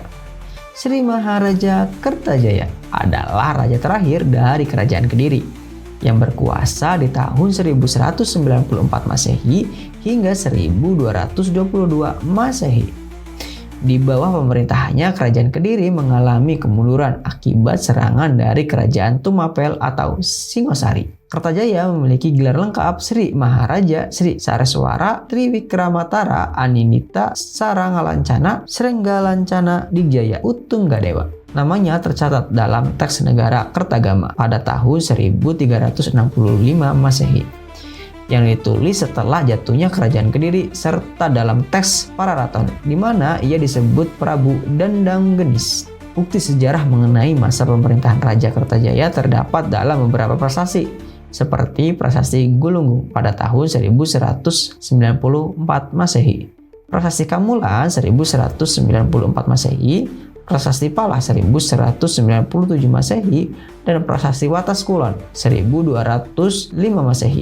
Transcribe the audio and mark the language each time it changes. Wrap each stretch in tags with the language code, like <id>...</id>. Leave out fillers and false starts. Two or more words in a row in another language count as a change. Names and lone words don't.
<id>Sri Maharaja Kertajaya adalah raja terakhir dari kerajaan Kediri yang berkuasa di tahun 1194 Masehi hingga 1222 Masehi. Di bawah pemerintahannya, kerajaan Kediri mengalami kemunduran akibat serangan dari kerajaan Tumapel atau Singosari. Kertajaya memiliki gelar lengkap Sri Maharaja Sri Saraswara Triwikramatara Aninita Sarangalancana Srenggalancana Digjaya Utunggadewa. Namanya tercatat dalam teks negara Kertagama pada tahun 1365 Masehi yang ditulis setelah jatuhnya kerajaan Kediri, serta dalam teks Pararaton di mana ia disebut Prabu Dandang Genis. Bukti sejarah mengenai masa pemerintahan Raja Kertajaya terdapat dalam beberapa prasasti, seperti Prasasti Gulunggung pada tahun 1194 Masehi, Prasasti Kamulan 1194 Masehi, Prasasti Pala 1197 Masehi, dan Prasasti Watas Kulon 1205 Masehi.</id>